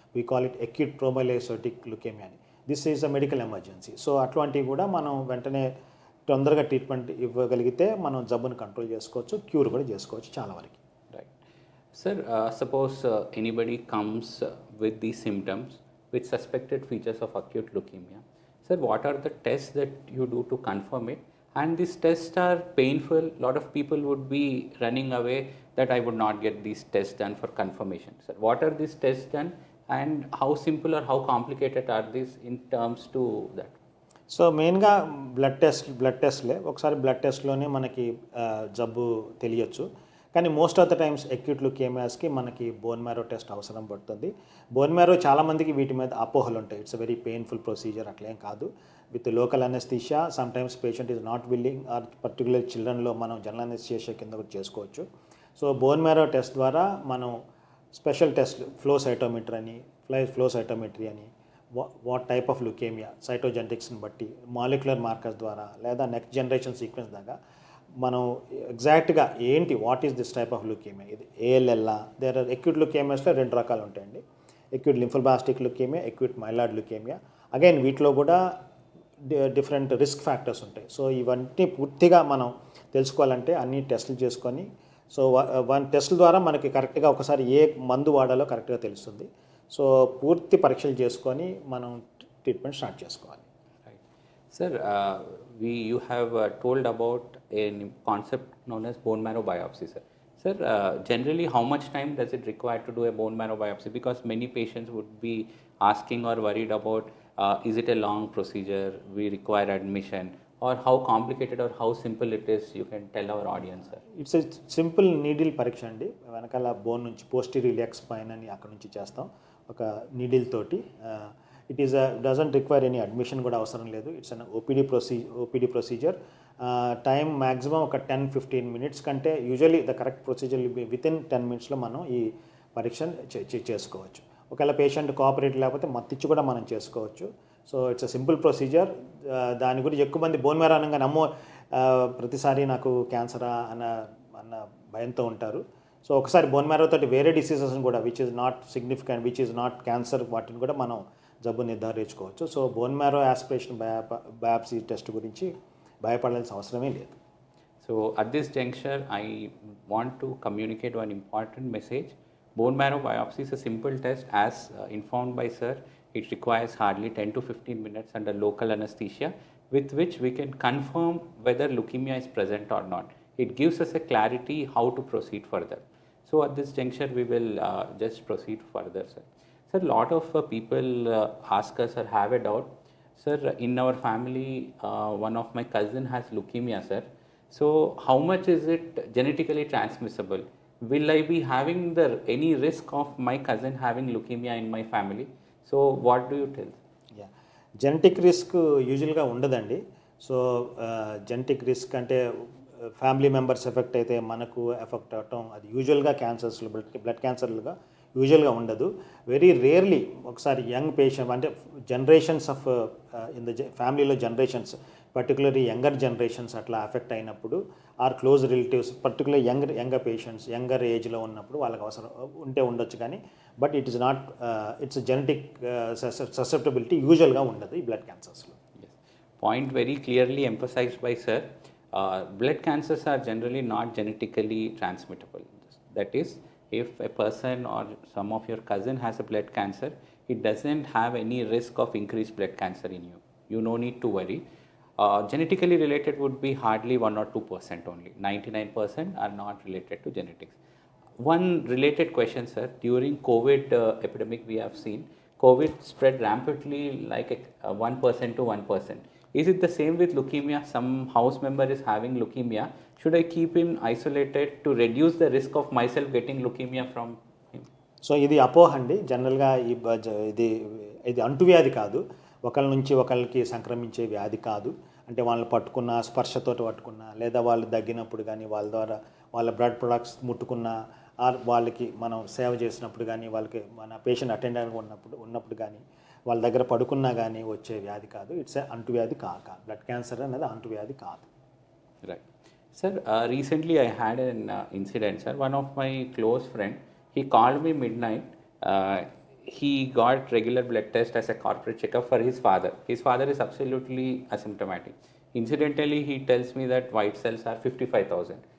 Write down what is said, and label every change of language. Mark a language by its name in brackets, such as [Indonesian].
[English] We call it acute promyelocytic leukaemia అని. This is a medical emergency. [Telugu] So అటువంటివి కూడా మనం వెంటనే తొందరగా ట్రీట్మెంట్ ఇవ్వగలిగితే మనం జబ్బును కంట్రోల్ చేసుకోవచ్చు, క్యూర్ కూడా చేసుకోవచ్చు చాలా వరకు. [English] Right. Sir, suppose anybody comes with these symptoms with suspected features of acute leukemia. Sir, what are the tests that you do to confirm it? And these tests are painful. A lot of people would be running away that I would not get these tests done for confirmation. Sir, what are these tests done and how simple or how complicated are these in terms to that? [Telugu] So మెయిన్గా blood టెస్ట్లే. ఒకసారి blood టెస్ట్లోనే మనకి జబ్బు తెలియచ్చు. కానీ most of the times acute లుకేమియాస్కి మనకి bone marrow test అవసరం పడుతుంది. Bone marrow చాలామందికి వీటి మీద అపోహలు ఉంటాయి. [English] it's a very painful procedure, [Telugu] అట్లేం కాదు. [English] with local anaesthesia sometimes patient is not willing, or particular చిల్డ్రన్లో మనం general anaesthesia [Telugu] కింద కూడా చేసుకోవచ్చు. సో బోన్ మ్యారో టెస్ట్ ద్వారా మనం స్పెషల్ టెస్ట్ ఫ్లో సైటోమెట్రీ అని, [English] what type of leukaemia, [Telugu] సైటోజెనెటిక్స్ని బట్టి మాలిక్యులర్ మార్కర్స్ ద్వారా లేదా నెక్స్ట్ జనరేషన్ సీక్వెన్స్ దాకా మనం ఎగ్జాక్ట్గా ఏంటి, [English] what is this type of leukaemia, [Telugu] ఇది ఏఎల్ఎల్లా. [English] there are [Telugu] అక్యూట్ లుకేమియాస్లో 2 రకాలు ఉంటాయండి. Acute lymphoblastic leukaemia, acute myeloid leukaemia. Again వీటిలో కూడా డిఫరెంట్ రిస్క్ ఫ్యాక్టర్స్ ఉంటాయి. సో ఇవన్నీ పూర్తిగా మనం తెలుసుకోవాలంటే అన్ని టెస్టులు చేసుకొని, సో టెస్టుల ద్వారా మనకి కరెక్ట్గా ఒకసారి ఏ మందు వాడాలో కరెక్ట్గా తెలుస్తుంది. సో పూర్తి పరీక్షలు చేసుకొని మనం ట్రీట్మెంట్ స్టార్ట్ చేసుకోవాలి. Right. Sir, you have told about a concept known as bone marrow biopsy, sir. Sir, generally how much time does it require to do a bone marrow biopsy? [English] Because many patients would be asking or worried about is it a long procedure, we require admission, or how complicated or how simple it is, you can tell our audience, sir. It's a simple needle పరీక్ష అండి. [Telugu] వెనకాల bone నుంచి posterior iliac spine అని అక్కడ నుంచి చేస్తాం ఒక needle తోటి. [English] it is doesn't require any admission [Telugu] కూడా అవసరం లేదు. [English] It's an OPD procedure. [Telugu] Time maximum ఒక 10-15 మినిట్స్ కంటే [English] usually the correct procedure within 10 మినిట్స్లో [Telugu] మనం ఈ పరీక్షను చేసుకోవచ్చు. ఒకవేళ పేషెంట్ కోఆపరేట్ లేకపోతే మత్తిచ్చి కూడా మనం చేసుకోవచ్చు. [English] So it's a simple procedure. [Telugu] దాని గురించి ఎక్కువ మంది బోన్ మ్యారో అనగా ప్రతిసారి నాకు క్యాన్సరా అన్న భయంతో ఉంటారు. సో ఒకసారి బోన్ మ్యారో తోటి వేరే డిసీజెస్ని కూడా [English] which is not significant, which is not cancer, [Telugu] వాటిని కూడా మనం జబ్బు నిర్ధారించుకోవచ్చు. So bone marrow aspiration biopsy test గురించి భయపడాల్సిన అవసరమే లేదు. [English] So at this juncture, I want to communicate one important message. Bone marrow biopsy is a simple test. As informed by sir, it requires hardly 10 to 15 minutes under local anesthesia, with which we can confirm whether leukemia is present or not. It gives us a clarity how to proceed further. So at this juncture, we will just proceed further, sir. Sir, lot of people ask us or have a doubt. Sir, in our family, one of my cousin has leukemia, sir. So how much is it genetically transmissible? Will I be having any risk of my cousin having leukemia in my family? So what do you tell? [Telugu] Genetic risk యూజువల్గా ఉండదండి. So genetic risk అంటే family members effect అయితే మనకు effect అవటం అది యూజువల్గా క్యాన్సర్స్లో blood క్యాన్సర్లుగా యూజువల్గా ఉండదు. వెరీ రేర్లీ ఒకసారి యంగ్ పేషెంట్ అంటే జనరేషన్స్ ఆఫ్ ఇన్ ద ఫ్యామిలీలో జనరేషన్స్ పర్టికులర్లీ యంగర్ జనరేషన్స్ అట్లా ఎఫెక్ట్ అయినప్పుడు are close relatives particular younger patients younger ఏజ్లో ఉన్నప్పుడు వాళ్ళకి అవసరం ఉండొచ్చు. కానీ [English] but it is not [Telugu] it's genetic susceptibility యూజువల్గా ఉండదు ఈ blood క్యాన్సర్స్లో. [English] Point very clearly emphasized by sir. Blood cancers are generally not genetically transmittable. That is, if a person or some of your cousin has a blood cancer, it doesn't have any risk of increased blood cancer in you. You no need to worry. Genetically related would be hardly 1 or 2% only. 99% are not related to genetics. One related question, sir. During COVID epidemic, we have seen COVID spread rampantly like 1% to 1%. Is it the same with leukemia? Some house member is having leukemia. Should I keep him isolated to reduce the risk of myself getting leukemia from him? [Telugu] So ఇది అపోహ అండి. జనరల్గా ఇది ఇది అంటువ్యాధి కాదు, ఒకళ్ళ నుంచి ఒకళ్ళకి సంక్రమించే వ్యాధి కాదు. అంటే వాళ్ళని పట్టుకున్న, స్పర్శతోటి పట్టుకున్న, లేదా వాళ్ళు దగ్గినప్పుడు కానీ, వాళ్ళ ద్వారా వాళ్ళ బ్లడ్ ప్రొడక్ట్స్ ముట్టుకున్న, ఆర్ వాళ్ళకి మనం సేవ చేసినప్పుడు కానీ, వాళ్ళకి మన పేషెంట్ అటెండెంట్గా ఉన్నప్పుడు కానీ, వాళ్ళ దగ్గర పడుకున్నా కానీ వచ్చే వ్యాధి కాదు. ఇట్స్ అంటువ్యాధి కాదు. బ్లడ్ క్యాన్సర్ అనేది అంటువ్యాధి కాదు. [English] Right. Sir, recently I had an incident, sir. One of my close friend, he called me midnight. He got regular blood test as a corporate checkup for his father. His father is absolutely asymptomatic. Incidentally, he tells me that white cells are 55,000.